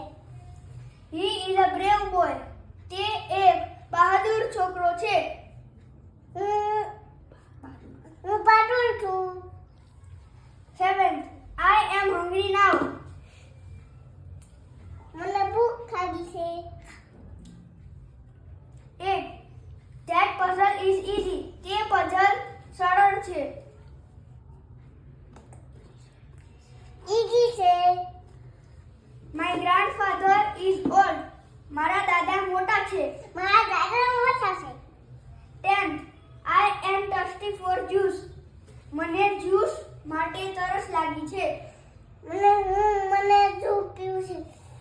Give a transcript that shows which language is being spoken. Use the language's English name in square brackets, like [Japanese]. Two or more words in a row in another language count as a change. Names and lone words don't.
[English] He is a brave boy. [Gujarati] તે એક બહાદુર છોકરો છે. હું બહાદુર છું. [English] Seventh, I am hungry now. [Gujarati] મને ભૂખ લાગી છે. [English] 8, that puzzle is easy. [Gujarati] તે પઝલ સરળ છે. ઈજી છે. [English] My grandfather is old. [Gujarati] મારા દાદા મોટા છે. મારા દાદા મોટા છે. [English] 10th, I am thirsty for juice. [Gujarati] મને જ્યુસ માટે તરસ લાગી છે. મને જ્યુસ પીવું છે.